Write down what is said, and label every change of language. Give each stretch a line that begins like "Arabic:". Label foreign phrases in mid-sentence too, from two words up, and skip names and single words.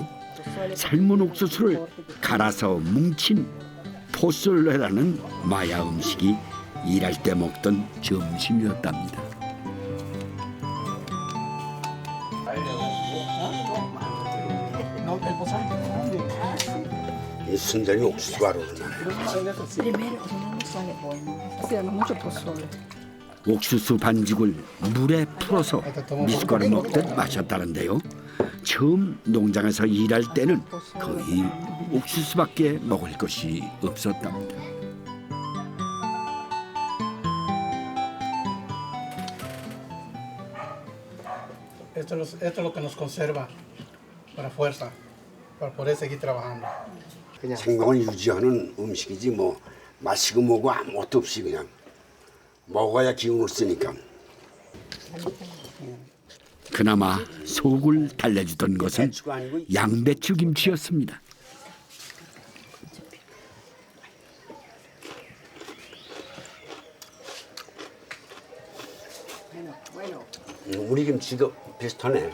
Korean: 삶은 옥수수를 갈아서 뭉친 포솔레라는 마야 음식이 일할 때 먹던 점심이었답니다. 이 순전히 옥수수 가루로 나요.
Spanish: Primero, no sale bueno. Hacíamos mucho pozole.
Korean: 옥수수 반죽을 물에 풀어서 미숫가루 먹듯 마셨다는데요. 처음 농장에서 일할 때는 거의 옥수수밖에 먹을 것이 없었답니다.
Spanish: Esto es lo que nos conserva para fuerza, para poder seguir trabajando.
Korean: 생명을 유지하는 음식이지 뭐 마시고 뭐고 아무것도 없이 그냥 먹어야 기운을 쓰니까. 그나마 속을 달래주던 것은 양배추 김치였습니다. 우리 김치도 비슷하네.